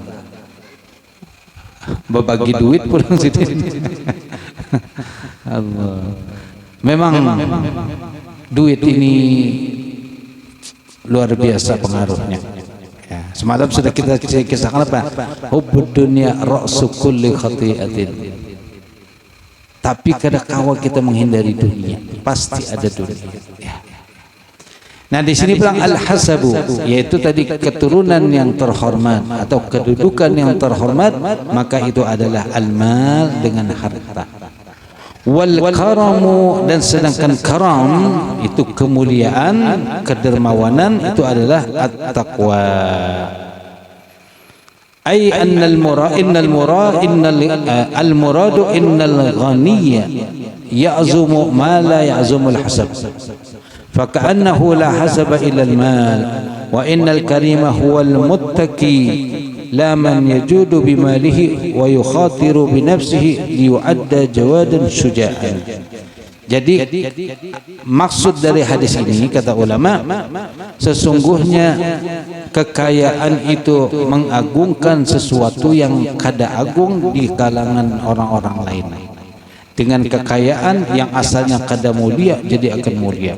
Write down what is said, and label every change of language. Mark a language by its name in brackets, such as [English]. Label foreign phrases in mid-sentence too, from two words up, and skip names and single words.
[Indonesian] Berbagi duit pulang situ. Allah. Memang duit ini luar biasa pengaruhnya. Ya, semalam sudah kita kisahkan apa? [Arabic] حب الدنيا رأس كل خطيئة. [Indonesian] Tapi kadang-kala kita menghindari dunia, pasti ada dunia. Ya. Nah, di sini bilang al-hasabu, yaitu tadi keturunan yang terhormat atau kedudukan yang terhormat, maka itu adalah al-mal dengan harta. [Arabic] والكرم, [Indonesian] dan sedangkan karam itu kemuliaan, kedermawanan, itu adalah at-taqwa. [Arabic] أي أن المراد إن الغني يعظم ما لا يعظم الحسب. فكأنه لا حسب إلا المال وإن الكريم هو المتقي لا من يجود بماله ويخاطر بنفسه ليعد جوادا شجاعا. [Indonesian] Jadi maksud dari hadis ini kata ulama, sesungguhnya kekayaan itu mengagungkan sesuatu yang kada agung di kalangan orang-orang lain. Dengan kekayaan yang asalnya kada mulia jadi akan mulia.